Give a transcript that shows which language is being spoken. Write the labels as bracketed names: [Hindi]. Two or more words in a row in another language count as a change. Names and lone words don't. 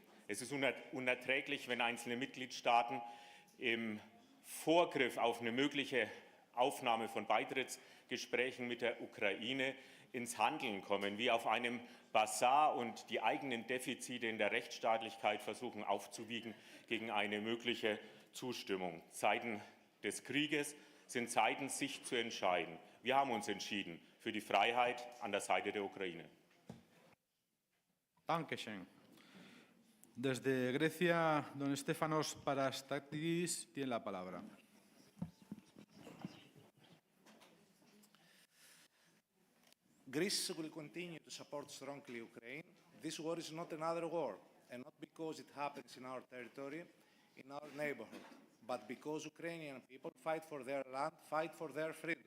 [German] Es ist unerträglich, wenn einzelne Mitgliedstaaten im Vorgriff auf eine mögliche Aufnahme von Beitrittsgesprächen mit der Ukraine ins Handeln kommen, wie auf einem Basar und die eigenen Defizite in der Rechtsstaatlichkeit versuchen aufzuwiegen gegen eine mögliche Zustimmung. Zeiten des Krieges sind Zeiten, sich zu entscheiden. Wir haben uns entschieden für die Freiheit an der Seite der Ukraine. Dankeschön. [Spanish] Desde Grecia, don Stefanos Parastatis tiene la palabra. [English] Greece will continue to support strongly Ukraine. This war is not another war, and not because it happens in our territory, in our neighborhood, but because Ukrainian people fight for their land, fight for their freedom.